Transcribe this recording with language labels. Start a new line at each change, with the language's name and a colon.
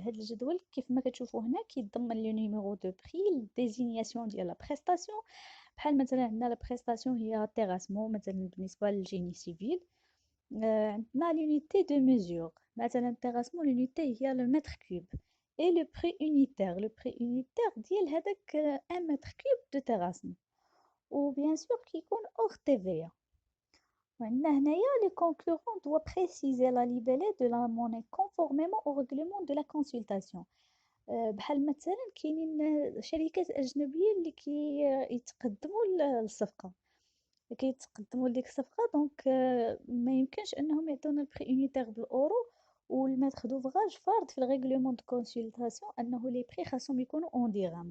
Arabic: هاد الجدول كيف ما كتشوفوا هنا كيتضمن لو نيميرو دو بري، ديزينياسيون ديال لا بريستاسيون، بحال مثلا عندنا لا بريستاسيون هي تيراسمون مثلا بالنسبة للجيني سيفيل. عندنا لونيتي دو ميزور، مثلا تيراسمون لونيتي هي لو متر كوب، اي لو بري unitaire. لو بري unitaire ديال هذاك 1 متر كوب دو تيراسمون، و بيان سور كيكون اور TVA. وعندنا هنايا
French: les concurrents doivent préciser la libellé de la monnaie conformément au règlement de la consultation.
Arabic: بحال مثلا كاينين شركات اجنبيه اللي يتقدموا للصفقه، كيتقدموا لديك الصفقه. دونك ما يمكنش انهم يعطيونا البري يونيتير بالاورو والماتر دوفراج فارض في الريغلومون دو كونسلطاسيون انه لي بري خاصهم يكونوا اون ديرام.